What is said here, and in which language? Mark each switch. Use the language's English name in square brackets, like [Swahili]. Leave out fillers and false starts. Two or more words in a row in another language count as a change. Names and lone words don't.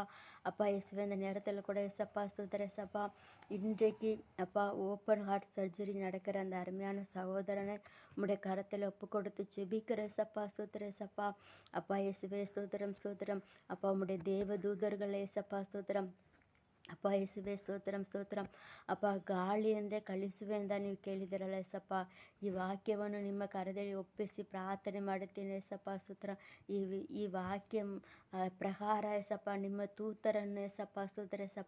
[Tamil] அப்பா இயேசுவே இந்த நேரத்தில் கூட ஏசப்பா ஸ்தோத்திரம் ஏசப்பா. இன்றைக்கு அப்பா ஓப்பன் ஹார்ட் சர்ஜரி நடக்கிற அந்த அருமையான சகோதரனை உம்முடைய கரத்தில் ஒப்பு கொடுத்து ஜெபிக்கிற ஏசப்பா. ஸ்தோத்திரம் ஏசப்பா. அப்பா இயேசுவே ஸ்தோத்திரம் ஸ்தோத்திரம். அப்பா உம்முடைய தேவதூதர்கள் ஏசப்பா ஸ்தோத்திரம். [Kannada] ಅಪ್ಪ ಯೇಸುವೆ ಸ್ತೋತ್ರಂ ಸ್ತೋತ್ರಂ. ಅಪ್ಪ ಗಾಳಿಯಂದೇ ಕಳಿಸುವೆ ಅಂತ ನೀವು ಕೇಳಿದಿರಲ್ಲ ಏಸಪ್ಪ. ಈ ವಾಕ್ಯವನ್ನು ನಿಮ್ಮ ಕರದಲ್ಲಿ ಒಪ್ಪಿಸಿ ಪ್ರಾರ್ಥನೆ ಮಾಡುತ್ತೇನೆ ಏಸಪ್ಪ. ಸ್ತೋತ್ರ ಈ ವಾಕ್ಯ ಪ್ರಕಾರ ಏಸಪ್ಪ ನಿಮ್ಮ ತೂತರನ್ನು ಏಸಪ್ಪ ಸ್ತೋತ್ರ ಏಸಪ್ಪ.